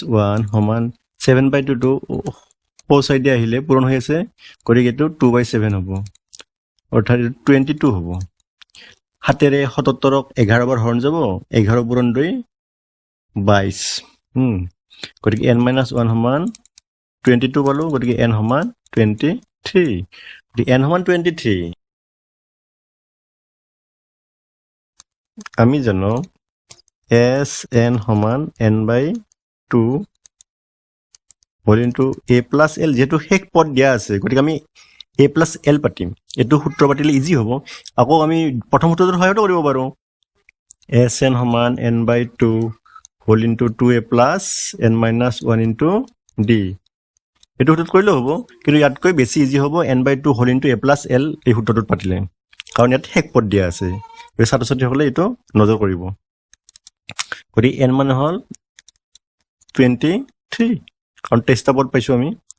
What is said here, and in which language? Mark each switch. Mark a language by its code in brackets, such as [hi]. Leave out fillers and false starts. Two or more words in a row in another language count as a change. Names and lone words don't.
[as] 1 সমান 7/2 টো হো সাইডে আহিলে পূৰণ হৈ আছে গতিকে এটো 2/7 হ'ব অৰ্থাৎ 22 হ'ব হাতেৰে 77ক 11 বাৰ হৰণ যাব 11 পূৰণ 2 22 গতিকে [en] n minus 1 [as] সমান 22 পালো গতিকে n সমান 23 গতিকে n সমান 23 আমি জানো s n সমান n/2 [en] whole into a plus l [as] যেহেতু হেক পদ দিয়া আছে গতিকে আমি [en] a plus l [as] পাতিম এটো সূত্ৰ পাতিলে ইজি হ'ব আকৌ আমি প্ৰথম সূত্ৰটো সহায়ত কৰিব পাৰো sn সমান n/2 [en] whole into 2a plus n minus 1 into d [as] এইটো সূত্ৰত কৰিলেও হ'ব, কিন্তু ইয়াতকৈ বেছি ইজি হ'ব n/2 [en] whole into a plus l [as] এই সূত্ৰটোত পাতিলে, কাৰণ ইয়াত শেষ পদ দিয়া আছে। ছাত্ৰ ছাত্ৰীসকলে এইটো নজৰ কৰিব। গতিকে n মানে হ'ল 23, কাৰণ 23টা পদ পাইছোঁ আমি।